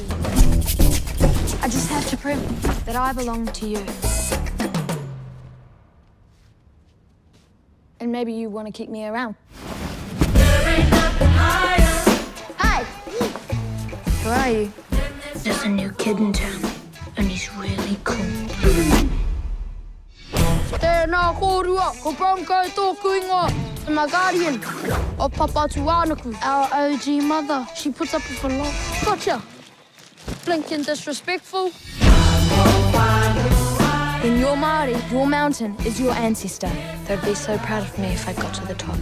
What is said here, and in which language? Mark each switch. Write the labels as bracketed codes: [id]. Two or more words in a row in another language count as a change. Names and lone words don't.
[en] I just have to prove that I belong to you. And maybe you want to keep me around. Hi! Who are you? There's a new kid in town, and he's really cool. [mi] Tēnā kōrua, ko Bronco tōku ingoa. [en] My guardian, o Papa Tuanaku, our OG mother. She puts up with a lot. Gotcha. Blinking disrespectful. In your Maori, your mountain is your ancestor. They'd be so proud of me if I got to the top.